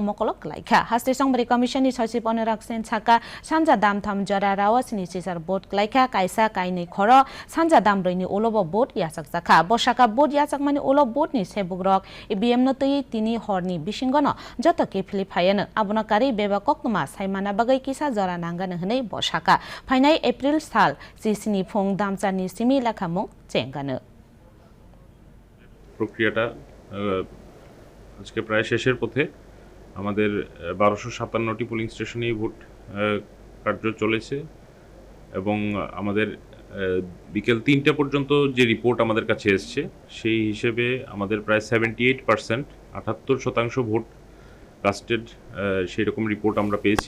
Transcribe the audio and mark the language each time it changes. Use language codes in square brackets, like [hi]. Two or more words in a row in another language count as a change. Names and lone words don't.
[trp] मकलक लाइखा हास्ते संबारी कमिसननि सचिव अनुराग सेन छाका सानजा दामथाम जरा रावासिनि सिसार बुट लाइखा काइसा काइनि खर सानजा दामब्रैनि उलब बुट याचक जाखा बसाका बुट याचक मानि उलब बुटनि सेबुग्रक इबिएम नतै तिनी हरनि बिसिंगन जत केफिलि फायन आबनकारि बेबा कक्तमा साइमाना बागै किसा जरा नांगान हनै बसाका फाइनाय एप्रिल साल जिसिनि फंग दामचानि सिमी लाखामु चेंगानो [bn] প্রক্রিয়াটা আজকে প্রায় শেষের পথে আমাদের 1257টি [en] polling station [bn] ভোট কার্য চলেছে এবং আমাদের বিকেল 3টা পর্যন্ত যে রিপোর্ট আমাদের কাছে এসছে সেই হিসেবে আমাদের প্রায় 78% 78% [en] vote casted [bn] সেই রকম রিপোর্ট আমরা পেয়েছি।